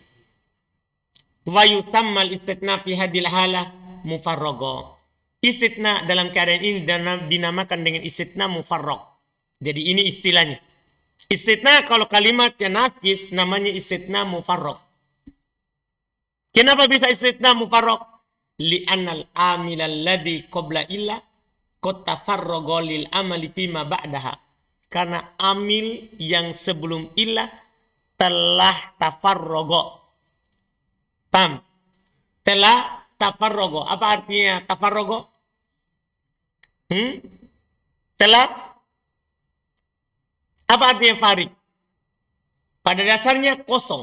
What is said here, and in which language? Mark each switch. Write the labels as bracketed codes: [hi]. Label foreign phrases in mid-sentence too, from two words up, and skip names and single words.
[ar] ويسمى الاستثناء في هذه الحالة مفرغا. [id] Istitna dalam keadaan ini dinamakan dengan istitna mufarrag. Jadi ini istilahnya. Istitna kalau kalimatnya nakis namanya istitna mufarrag. Kenapa bisa istitna mufarrag? [ar] لأن العامل الذي قبل إلا قد تفرغ للعمل فيما بعدها. [id] karena amil yang sebelum illah telah tafarrogo. Paham? Telah tafarrogo. Apa artinya tafarrogo? Telah. Apa artinya farik? Pada dasarnya kosong.